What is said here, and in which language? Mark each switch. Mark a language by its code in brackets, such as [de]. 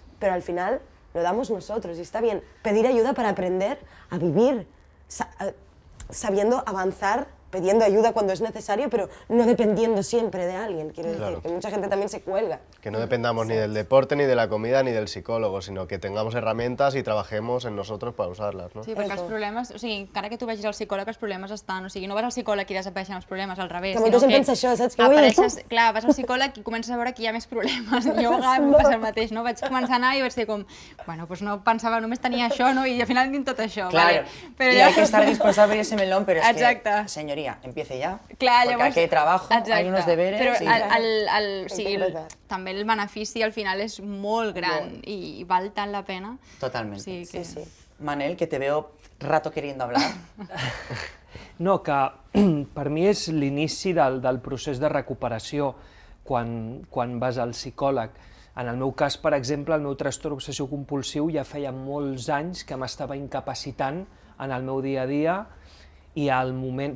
[es] pero al final lo damos nosotros y está bien pedir ayuda para aprender a vivir, sabiendo avanzar, pidiendo ayuda cuando es necesario, pero no dependiendo siempre de alguien, quiero decir, que mucha gente también se cuelga. Que no dependamos ni del deporte, ni de la comida, ni del psicòlogo, sinó que tengamos herramientas y trabajemos en nosotros para usarlas, no? [ca] Sí, perquè els problemes, o sigui, encara que tu vagis al psicòleg, els problemes estan, o sigui, no vas al psicòleg i desapareixen els problemes, al revés. Que molta gent pensa això, saps? Que apareixes, clar, vas al psicòleg i comences a veure que hi ha més problemes. Jo em passa el mateix, no? Vaig començar a anar i vaig ser com, bueno, pues no pensava, només tenia això, no? I al final tinc tot això, [es] Claro, [ca] vale? Però [es] y hay que estar dispuesto a abrir ese melón, pero es [ca] Exacte. [es] que, señoría, empiece ya. [ca] Clar, [es] porque [ca] llavors... [es] aquí hay trabajo, [ca] Exacte. [es] hay unos deberes. [ca] Però y- o sigui, també el benefici al final és molt gran i val tant la pena. [es] Totalmente. Sí, que... Sí. Manel, que te veo rato queriendo hablar. [ca] No, que per mi és l'inici del procés de recuperació quan vas al psicòleg. En el meu cas, per exemple, el meu trastorn obsessiu-compulsiu ja feia molts anys que m'estava incapacitant en el meu dia a dia i al moment...